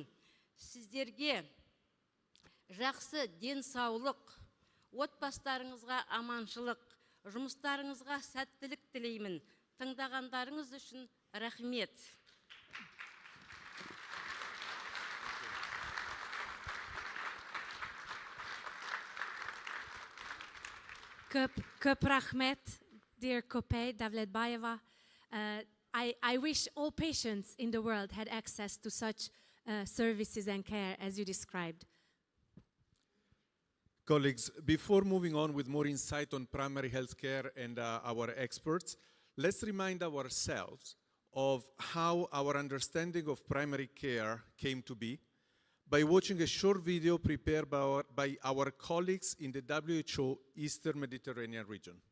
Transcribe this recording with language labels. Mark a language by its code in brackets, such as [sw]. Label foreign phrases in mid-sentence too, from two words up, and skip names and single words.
[kk] Сіздерге жақсы денсаулық, отбасыларыңызға аманшылық, жұмыстарыңызға сәттілік тілеймін. Тыңдағандарыңыз үшін рахмет. Көп рахмет, [en] dear Kopey, Davletbayeva. I wish all patients in the world had access to such services and care as you described. Colleagues, before moving on with more insight on primary health care and our experts, let's remind ourselves of how our understanding of primary care came to be by watching a short video prepared by our colleagues in the WHO Eastern Mediterranean region.